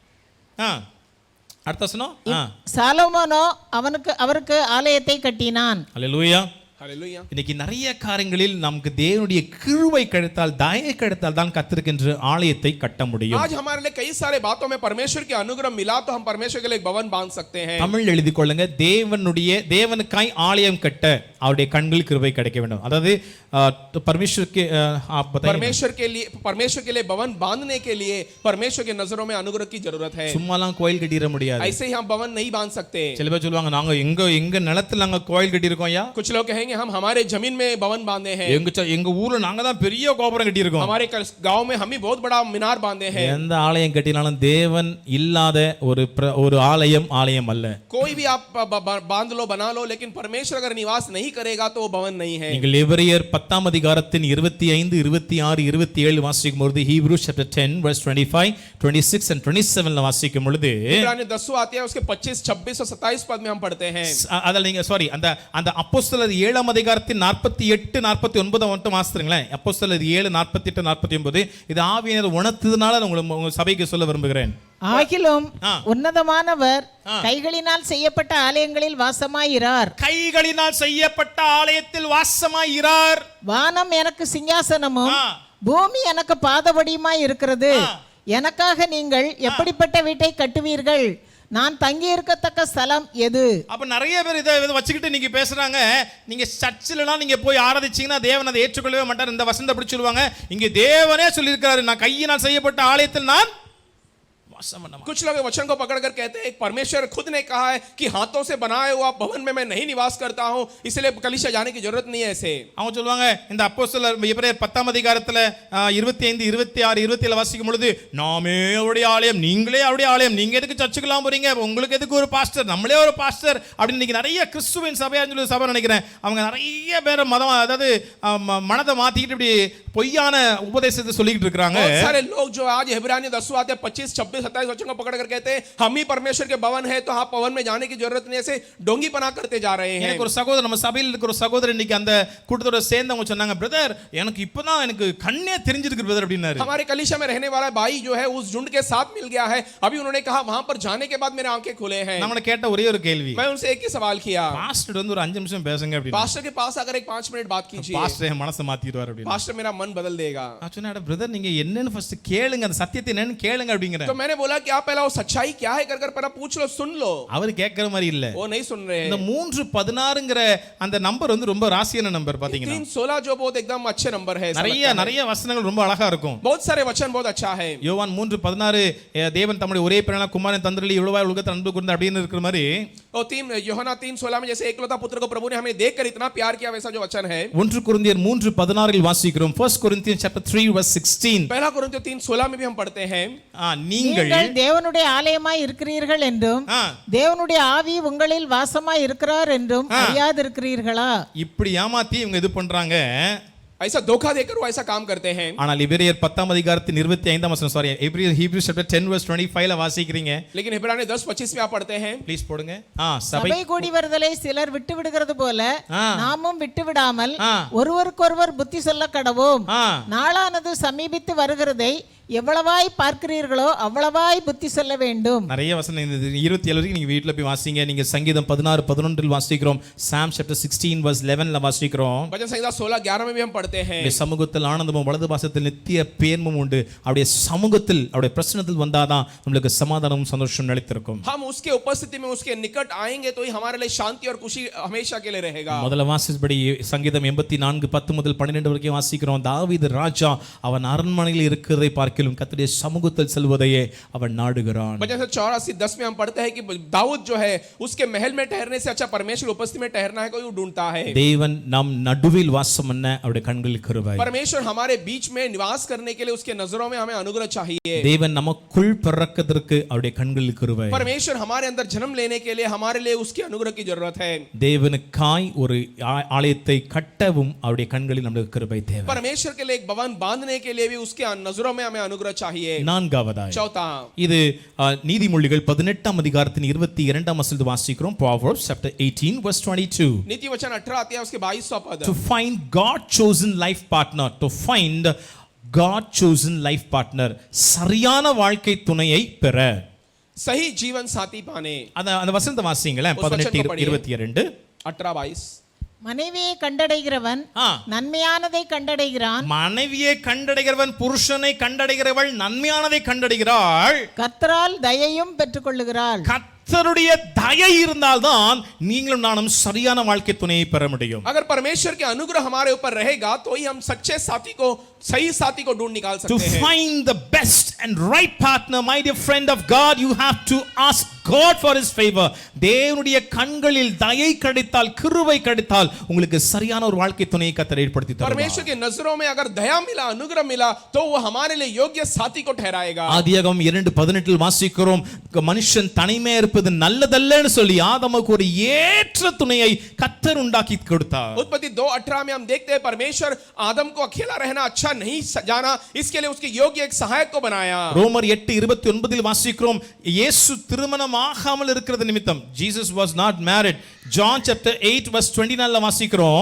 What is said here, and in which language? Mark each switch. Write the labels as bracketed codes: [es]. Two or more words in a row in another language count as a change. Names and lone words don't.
[ta] அடுத்த வசனம், சாலோமோனோ அவருக்கு ஆலயத்தை கட்டினான். அல்லேலூயா. [hi] हालेलुया। [ta] இன்னைக்கு நிறைய காரியங்களில் நமக்கு தேவனுடைய கிருபை கிடைத்தால், தயை கிடைத்தால் தான் கர்த்தருக்கென்று ஆலயத்தை கட்ட முடியும். [hi] आज हमारे लिए कई सारे बातों में परमेश्वर की अनुग्रह मिला तो हम परमेश्वर के लिए एक भवन बांध सकते हैं। [ta] தமிழ் எழுதி கொள்ளுங்க. தேவனுக்காய் ஆலயம் கட்ட அவருடைய கண்களில் கிருபை கிடைக்க வேண்டும். [hi] அதாவது परमेश्वर के लिए भवन बांधने के लिए परमेश्वर के नजरों में अनुग्रह की जरूरत है। [ta] சும்மாலாம் கோயில் கட்டிட முடியாது. [hi] ऐसे ही हम भवन नहीं बांध सकते। [ta] சில பேர் சொல்லுவாங்க, நாங்க எங்க நிலத்துல நாங்க கோயில் கட்டி இருக்கோம். யா [hi] कुछ लोग कहेंगे कहेंगे हम हमारे जमीन में भवन बांधे हैं, [ta] எங்க ஊர்ல நாங்க தான் பெரிய கோபுரம் கட்டி இருக்கோம். [hi] हमारे गांव में हम ही बहुत बड़ा मीनार बांधे हैं. [ta] எந்த ஆலயம் கட்டினாலும் தேவன் இல்லாத ஒரு ஆலயம் அல்ல. [hi] कोई भी आप बांध लो बना लो, लेकिन परमेश्वर अगर निवास नहीं करेगा तो वो भवन नहीं है. [ta] நீங்கள் எபிரேயர் 10ஆம் அதிகாரத்தின் 25, 26, 27 வாசிக்கும் பொழுது [en] Hebrews chapter 10 verse 25, 26 and 27 [ta] ல வாசிக்கும் பொழுது [hi] इब्रानी 10 आते हैं, उसके 25, 26 और 27 पद में हम पढ़ते हैं. [ta] அதல நீங்க அந்த அப்போஸ்தலர் 7ஆம் அதிகாரத்தின் 48, 49 மட்டும் வாசிக்கிறீங்களா? அப்போஸ்தலர் 7, 48, 49 இது ஆவியானவர் உணர்த்ததுனால உங்க சபைக்கு சொல்ல விரும்புகிறேன். ஆகிலும் உன்னதமானவர் கைகளினால் செய்யப்பட்ட ஆலயங்களில் வாசமாயிரார். கைகளினால் செய்யப்பட்ட ஆலயத்தில் வாசமாயிரார். வானம் எனக்கு சிங்காசனமும் பூமி எனக்கு பாதபடியுமாய் இருக்கிறது. எனக்காக நீங்கள் எப்படிப்பட்ட வீட்டை கட்டுவீர்கள்? நான் தங்கி இருக்கத்தக்க ஸ்தலம் எது? அப்ப நிறைய பேர் இதை வச்சுக்கிட்டு நீங்க பேசுறாங்க. நீங்க சர்ச்சிலலாம் நீங்க போய் ஆராதிச்சீங்கன்னா தேவன் அதை ஏற்றுக்கொள்ளவே மாட்டார். இந்த வசனத்தை அப்படி சொல்லுவாங்க. இங்க தேவனே சொல்லியிருக்கிறாரு, நான் கையினால் செய்யப்பட்ட ஆலயத்தில் நான் [hi] कुछ लोग वचन को पकड़कर कहते हैं परमेश्वर खुद ने कहा है कि हाथों से बनाए हुआ भवन में मैं नहीं निवास करता हूं, इसलिए कलीसिया जाने की जरूरत नहीं है. ऐसे [ta] அவங்க சொல்வாங்க இந்த அப்போஸ்தலர் எபிரேயர் 10ஆம் அதிகாரத்துல 25, 26, 27 வாசிக்கும் பொழுது நாமே அவருடைய ஆலயம், நீங்களே அவருடைய ஆலயம், நீங்க எதுக்கு சர்ச்சுக்குலாம் போறீங்க, உங்களுக்கு எதுக்கு ஒரு பாஸ்டர், நம்மளே ஒரு பாஸ்டர் அப்படின்னு இன்னைக்கு நிறைய கிறிஸ்துவின் சபையான்னு சொல்லி சபை நினைக்கிறேன். அவங்க நிறைய பேர் மதம் அதாவது மனதை மாத்திக்கிட்டு இப்படி பொய்யான உபதேசத்தை சொல்லிக்கிட்டு இருக்காங்க. [hi] बहुत सारे लोग जो आज इब्रानी 10 आते 25, 26, 27 वचन को पकड़ कर कहते हैं हम ही परमेश्वर के भवन है, तो हाँ भवन में जाने की जरूरत नहीं, ऐसे डोंगी पना करते जा रहे हैं. [ta] எனக்கு ஒரு சகோதரர், நம்ம சபையில் இருக்கிற ஒரு சகோதரர் இன்னைக்கு அந்த கூட்டத்தோட சேர்ந்தவங்க சொன்னாங்க, பிரதர் எனக்கு இப்பதான் எனக்கு கண்ணே தெரிஞ்சிருக்கு பிரதர் அப்படினாரு. [hi] हमारे कलीसिया में रहने वाला भाई जो है उस झुंड के साथ मिल गया है. अभी उन्होंने कहा वहां पर जाने के बाद मेरे आंखें खुले हैं. [ta] நம்மள கேட்ட ஒரே ஒரு கேள்வி, [hi] मैं उनसे एक ही सवाल किया, [ta] பாஸ்டர் வந்து ஒரு 5 நிமிஷம் பேசுங்க அப்படி. [hi] पास्टर के पास अगर एक 5 मिनट बात कीजिए, [ta] பாஸ்டர் என் மனசை மாத்திடுவார் அப்படி. [hi] पास्टर मेरा मन बदल देगा. [ta] நான் சொன்னேன், பிரதர் நீங்க என்னன்னு ஃபர்ஸ்ட் கேளுங்க, அந்த சத்தியத்தை என்னன்னு கேளுங்க அப்படிங்கறேன். [hi] तो मैंने बोला कि आप पहला वो सच्चाई क्या है कर पहला पूछ लो, सुन लो. [ta] அவர் கேக்குற மாதிரி இல்ல, [hi] वो नहीं सुन रहे. [ta] இந்த 3:16ங்கற அந்த நம்பர் வந்து ரொம்ப ராசியான நம்பர் பாத்தீங்கன்னா. [hi] 3:16 जो बहुत एकदम अच्छे नंबर है. [ta] நிறைய வசனங்கள் ரொம்ப அழகா இருக்கும். [hi] बहुत सारे वचन बहुत अच्छा है. [ta] யோவான் 3:16 தேவன் தம்முடைய ஒரே பிராண குமாரன் தந்தருளி இவ்வளவாய் உலகத்தை அன்பு கூர்ந்தார் அப்படின்னு இருக்கிற மாதிரி. [hi] और 3 यूहन्ना 3:16 में जैसे एकलौता पुत्र को प्रभु ने हमें देखकर इतना प्यार किया, वैसा जो वचन है [ta] 1 கொரிந்தியர் 3:16 இல் வாசிக்கிறோம். [en] 1 Corinthians chapter 3 verse 16. [hi] पहला कोरिन्थियों 3:16 में भी हम पढ़ते हैं, [ta] நீங்கள் தேவனுடைய ஆலயமாய் இருக்கிறீர்கள் என்றும் தேவனுடைய ஆவி உங்களில் வாசமாய் இருக்கிறார் என்றும் அறியாதிருக்கிறீர்களா? இப்படி ஏமாத்தி இவங்க இது பண்றாங்க. [hi] ऐसा धोखा देकर वो ऐसा काम करते हैं. [ta] ஆனால் எபிரேயர் 10ஆம் அதிகாரத்தின் 25ஆம் வசனம், சாரி [en] Hebrews chapter 10 verse 25 [ta] ல வாசிக்கிறீங்க. [hi] लेकिन इब्रानी 10:25 में आप पढ़ते हैं. [ta] ப்ளீஸ் போடுங்க. சபை கூடி வருதலை சிலர் விட்டு விடுகிறது போல நாமும் விட்டு விடாமல் ஒருவருக்கொருவர் புத்தி சொல்ல கடவோம். நாளானது சமீபித்து வருகிறதை எவ்வளவாய் பார்க்கிறீர்களோ அவ்வளவாய் புத்தி சொல்ல வேண்டும். நிறைய வசனம் இந்த 27 வரைக்கும் நீங்க வீட்ல போய் வாசிங்க. நீங்க சங்கீதம் 16, 11 இல் வாசிக்கிறோம். [en] Psalm chapter 16 verse 11 [ta] ல வாசிக்கிறோம். [hi] भजन संहिता 16, 11 में भी हम पढ़ते हैं. [ta] சமூகத்தில் ஆனந்தமும் வலது பாசத்தில் நித்திய பேர்மும் உண்டு. அவருடைய சமூகத்தில் அவருடைய பிரசன்னத்தில் வந்தாதான் நமக்கு சமாதானமும் சந்தோஷம் நிலைத்திருக்கும். [hi] हम उसके उपस्थिति में उसके निकट आएंगे तो ही हमारे लिए शांति और खुशी हमेशा के लिए रहेगा. [ta] முதல்ல வாசிச்சபடி சங்கீதம் 84 10 முதல் 12 வரைக்கும் வாசிக்கிறோம். தாவீது ராஜா அவன் அரண்மனையில் இருக்கிறதை பார்க்கிலும் கர்த்தருடைய சமூகத்தில் செல்வதையே அவன் நாடுகிறான். [hi] भजन 84 10 में हम पढ़ते हैं कि दाऊद जो है उसके महल में ठहरने से अच्छा परमेश्वर उपस्थिति में ठहरना है कोई ढूंढता है. [ta] தேவன் நம் நடுவில் வாசம் பண்ண அவருடைய கண்களில் கிருபை. [hi] परमेश्वर हमारे बीच में निवास करने के लिए उसके नजरों में हमें अनुग्रह चाहिए. [ta] தேவன் நமக்குள் பிறக்கிறதுக்கு அவருடைய கண்களில் கிருபை. [hi] परमेश्वर हमारे अंदर जन्म लेने के लिए हमारे लिए उसकी अनुग्रह की जरूरत है. [ta] தேவனுக்காய் ஒரு ஆலயத்தை கட்டவும் அவருடைய கண்களில் நமக்கு கிருபை தேவை. [hi] परमेश्वर के लिए एक भवन बांधने के लिए भी उसके नजरों में हमें अनुग्रह चाहिए. [ta] நான்காவதாய் [hi] चौथा, [ta] இது நீதிமொழிகள் 18ஆம் அதிகாரத்தின் 22ஆம் வசனத்தை வாசிக்கிறோம். [en] Proverbs chapter 18 verse 22. [hi] नीति वचन 18 आते हैं उसके 22वां पद. [en] To find God chosen life partner, to find God chosen life partner, [ta] சரியான வாழ்க்கை துணையை பெற. [hi] सही जीवन साथी पाने. [ta] அந்த வசனத்தை வாசிங்களேன். 18:22. 18:22. மனைவியை கண்டடைகிறவன் நன்மையானதை கண்டடைகிறான். மனைவியை கண்டடைகிறவன் புருஷனை கண்டடைகிறவள் நன்மையானதை கண்டடைகிறாள். கர்த்தரால் தயையும் பெற்றுக்கொள்ளுகிறாள். கர்த்தருடைய தயை இருந்தால்தான் நீங்களும் நானும் சரியான வாழ்க்கை துணையை பெற முடியும். [hi] अगर परमेश्वर के अनुग्रह हमारे ऊपर रहेगा तो ही हम सच्चे साथी को सही साथी को ढूंढ निकाल सकते हैं. [en] To find the best and right partner, my dear friend of God, you have to ask God for his favor. [ta] தேவனுடைய கண்களில் தயை கிடைத்தால், கிருபை கிடைத்தால் உங்களுக்கு சரியான ஒரு வாழ்க்கை துணையை கர்த்தர் ஏற்படுத்தி தருவார். [hi] परमेश्वर की नजरों में अगर दया मिला, अनुग्रह मिला, तो वो हमारे लिए योग्य साथी को ठहराएगा. [ta] ஆதியாகமம் 2:18 வாசிக்கிறோம், மனுஷன் தனிமையா இருப்பது நல்லதல்லன்னு சொல்லி ஆதாமுக்கு ஒரு ஏற்ற துணையை கர்த்தர் உண்டாக்கி கொடுத்தார். [hi] उत्पत्ति 2:18 में हम देखते हैं परमेश्वर आदम को अकेला रहना अच्छा नहीं जाना, इसके लिए उसके योग्य एक सहायक को बनाया. [ta] ரோமர் 8:29 வாசிக்கிறோம், இயேசு திருமணம் ஆகாமல் இருக்கிறது நிமித்தம், [en] Jesus was not married. John chapter 8 verse 29 வாசிக்கிறோம்.